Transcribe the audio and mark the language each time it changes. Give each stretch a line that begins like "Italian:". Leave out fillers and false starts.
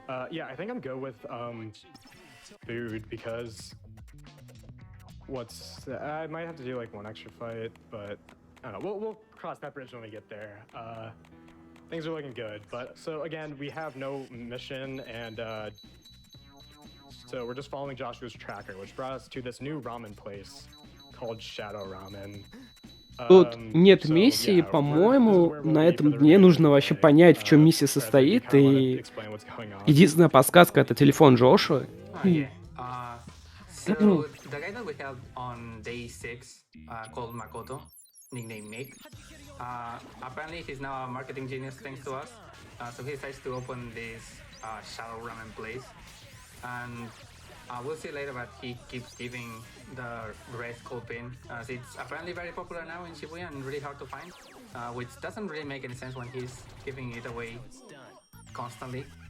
English: Yeah, I think I'm good with food because I might have to do like one extra fight, but I don't know. We'll cross that bridge when we get there. Things are looking good, but so again, we have no mission, and so we're just following Joshua's tracker, which brought us to this new ramen place called Shadow Ramen.
Russian: Тут нет миссии, по-моему, на этом дне нужно вообще понять, в чем миссия состоит, и единственная подсказка — это телефон Джошуа.
English: Yeah. So the guy that we held on day 6, called Makoto, nicknamed Mick, apparently he's now a marketing genius thanks to us. So he decides to open this Shadow Ramen place, and we'll see later, but he keeps giving the red cold pin, as it's apparently very popular now in Shibuya and really hard to find, which doesn't really make any sense when he's giving it away constantly.